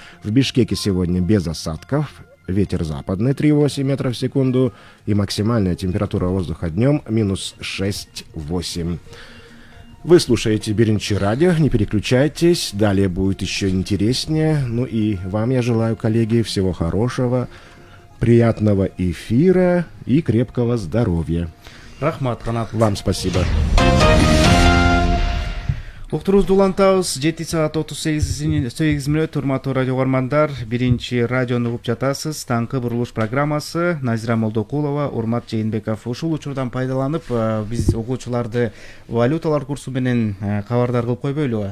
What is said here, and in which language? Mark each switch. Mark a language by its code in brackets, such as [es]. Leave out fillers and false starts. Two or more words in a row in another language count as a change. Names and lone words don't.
[ru] В Бишкеке сегодня без осадков. ветер западный 3,8 метров в секунду и максимальная температура воздуха днем минус 6,8. Вы слушаете Беренчи радио, не переключайтесь, далее будет еще интереснее. Ну и вам я желаю, коллеги, всего хорошего, приятного эфира и крепкого здоровья. [ky] Рахмат, Канат. [ru] Вам спасибо. [ky] Уктурубузду улантабыз 7 саат 38 мүнөт. Урматтуу радио угармандар, биринчи радиону угуп жатасыз. Таңкы бурулуш программасы. Назира Молдокулова, Урмат Жээнбеков. Ушул учурдан пайдаланып, биз угуучуларды валюталар курсу менен кабардар кылып койбойлубу?